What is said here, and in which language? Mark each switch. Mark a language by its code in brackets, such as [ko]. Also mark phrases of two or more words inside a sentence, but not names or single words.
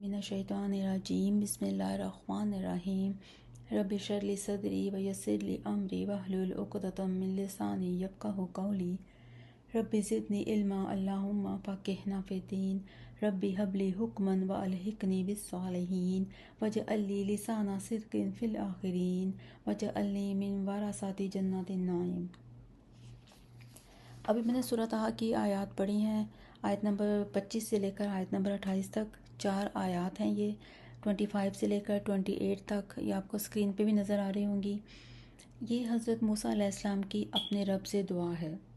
[ar] من الشيطان الرجيم بسم الله الرحمن الرحيم رب اشرح لي صدري ويسر لي أمري واحلل عقدة من لساني يفقهوا قولي رب زدني علما اللهم فقهنا في الدين رب هب لي حكما وألحقني بالصالحين واجعل لي لسان صدق في الآخرين واجعلني من ورثة جنة النعيم. [hi] अभी मैंने सूरह ताहा की आयत पढ़ी हैं, आयत नंबर 25 से लेकर आयत नंबर 28 तक। 4 आयत हैं ये, 25 से लेकर 28 तक। ये आपको स्क्रीन पे भी नज़र आ रही होंगी। ये हज़रत मूसा अलैहिस्सलाम की अपने रब से दुआ है।